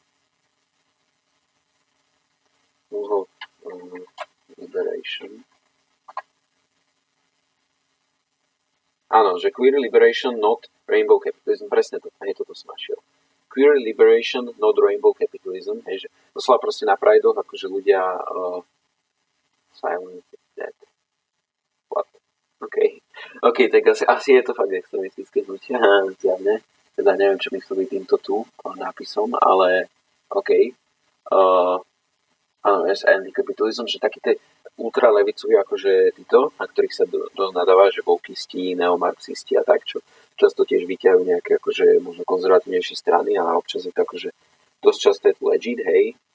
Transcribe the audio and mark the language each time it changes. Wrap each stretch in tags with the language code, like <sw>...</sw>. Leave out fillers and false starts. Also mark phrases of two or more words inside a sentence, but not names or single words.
<en>Liberation.</en> <sk>že</sk> <en>queer liberation, not rainbow capitalism,</en> <sk>presne to, hej, toto som našiel.</sk> <en>Queer liberation, not rainbow capitalism,</en> <sk>hej, že doslova proste na Prideoch, akože ľudia</sk> <en>silent dead. What?</en> <sk>OK, tak asi je to fakt extremistické hnutie, zjavne. Teda neviem, čo mysleli týmto tu nápisom, ale OK. Áno, yes, antikapitalizm, že takí tie ultralevicoví, akože títo, na ktorých sa dosť nadáva, že wokisti, neomarxisti a tak, čo často tiež vyťahujú nejaké akože možno konzervatívnejšie strany a občas je to akože dosť často je to legit, hej.</sk>